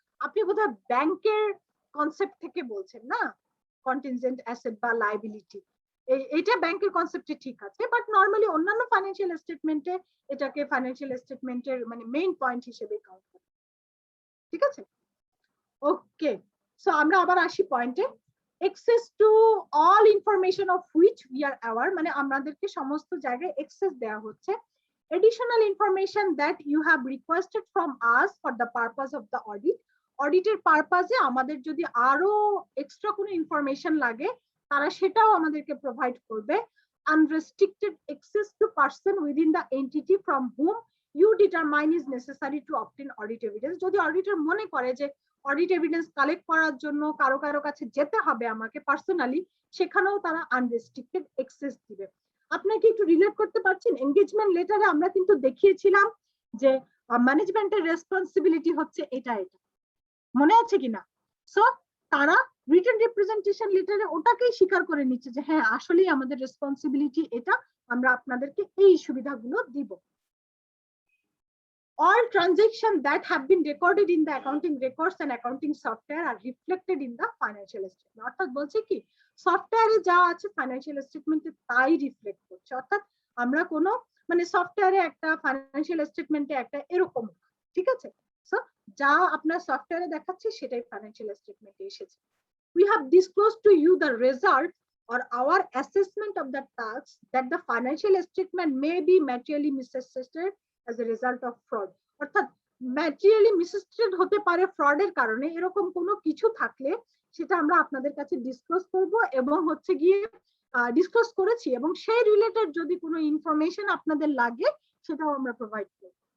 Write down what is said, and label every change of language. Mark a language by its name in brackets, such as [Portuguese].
[Bangla] আপনি বোধহয় ব্যাংকের কনসেপ্ট থেকে বলছেন না, কন্টিনজেন্ট অ্যাসেট বা লায়াবিলিটি, এটা ব্যাংকের কনসেপ্টে ঠিক আছে, বাট নরমালি অন্যান্য ফাইন্যান্সিয়াল স্টেটমেন্টে এটাকে ফাইন্যান্সিয়াল স্টেটমেন্টের মানে মেইন পয়েন্ট হিসেবে কাউন্ট করে। ঠিক আছে, ওকে। সো আমরা আবার আসি পয়েন্টে। [English] access to all information of which we are aware, [Bangla] মানে আমাদেরকে সমস্ত জায়গায় access দেওয়া হচ্ছে। [English] additional information that you have requested from us for the purpose of the audit, [Bangla] অডিটের পারপাসে আমাদের যদি আরো এক্সট্রা কোনো ইনফরমেশন লাগে তারা সেটাও আমাদেরকে প্রোভাইড করবে। [English] unrestricted access to person within the entity from whom you determine is necessary to obtain audit evidence, [Bangla] যদি অডিটর মনে করে যে অডিট এভিডেন্স কালেক্ট করার জন্য কারো কারো কাছে যেতে হবে আমাকে পার্সোনালি, সেখানেও তারা আনরেস্ট্রিক্টেড অ্যাক্সেস দিবে। আপনাকে একটু রিলেট করতে পারছেন, এনগেজমেন্ট লেটারে আমরা কিন্তু দেখিয়েছিলাম যে ম্যানেজমেন্টের রেসপন্সিবিলিটি হচ্ছে এটা, মনে আছে কিনা? সো তারা রিটেন রিপ্রেজেন্টেশন লেটারে ওটাকেই স্বীকার করে নিচ্ছে যে হ্যাঁ আসলেই আমাদের রেসপন্সিবিলিটি এটা, আমরা আপনাদেরকে এই সুবিধাগুলো দিব। [English] All transactions that have been recorded in the accounting records and accounting software are reflected in the financial statement, [Bangla] অর্থাৎ বলছে কি সফটওয়্যারে যা আছে ফাইন্যান্সিয়াল স্টেটমেন্টে তাই রিফ্লেক্ট করছে। অর্থাৎ আমরা কোনো মানে সফটওয়্যারে একটা ফাইন্যান্সিয়াল স্টেটমেন্টে একটা এরকম, ঠিক আছে, সো যা আপনার সফটওয়্যারে দেখাচ্ছে সেটাই ফাইন্যান্সিয়াল স্টেটমেন্টে এসেছে। [English] We have disclosed to you the result or our assessment of the tax that the financial statement may be materially misstated as a result of fraud, [Bangla] অর্থাৎ ম্যাটেরিয়ালি মিসস্টেটেড হতে পারে ফ্রডের কারণে, এরকম কোনো কিছু থাকলে সেটা আমরা আপনাদের কাছে ডিসক্লোজ করব এবং হচ্ছে গিয়ে ডিসক্লোজ করেছি, এবং সেই রিলেটেড যদি কোনো ইনফরমেশন আপনাদের লাগে সেটাও আমরা প্রোভাইড করব।